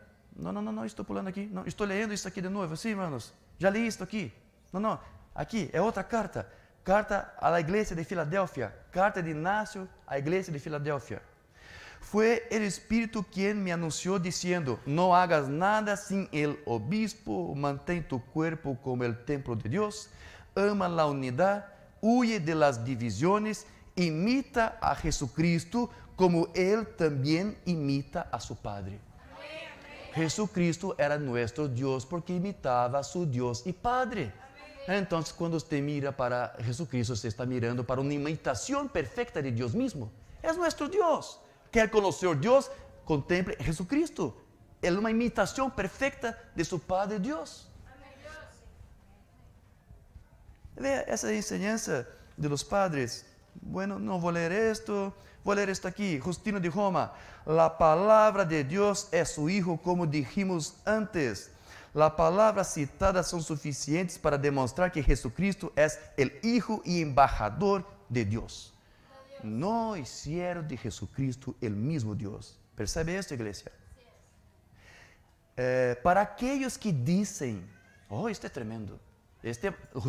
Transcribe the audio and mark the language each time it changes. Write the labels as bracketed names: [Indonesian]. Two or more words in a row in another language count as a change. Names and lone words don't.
[Portuguese] Não, estou pulando aqui. Não, estou lendo isso aqui de novo, sim, irmãos? Já li isso aqui? Não. Aqui é outra carta. Carta à igreja de Filadélfia. Carta de Inácio à igreja de Filadélfia. Foi o Espírito quem me anunciou dizendo: não [Spanish] hagas nada [Portuguese] sem [Spanish] el obispo, [Portuguese] mantém [Spanish] tu cuerpo como el templo [Portuguese] de Deus, ama a unidade, [Spanish] huye de las divisiones, imita a Jesucristo como [Portuguese] ele também imita a seu Padre. Jesucristo era nosso Deus porque imitava a seu Deus e Padre. Então, quando você mira para Jesucristo, você está mirando para uma imitação perfeita de Deus mesmo. É nosso Deus. Quer conhecer Deus? Contemple Jesucristo. É uma imitação perfeita de seu Padre Deus. Veja essa enseñança [Spanish] de los padres. Bueno, [Portuguese] não vou ler isto. Vou ler isto aqui. Justino de Roma. [Spanish] La [Portuguese] palavra de Deus é [Spanish] su Hijo, como dijimos antes. Las palabras citadas son suficientes para demostrar que Jesucristo es el Hijo y embajador de Dios. No hicieron de Jesucristo el mismo Dios. ¿Percebe esto, iglesia? Para aquellos que dicen, oh, este es tremendo.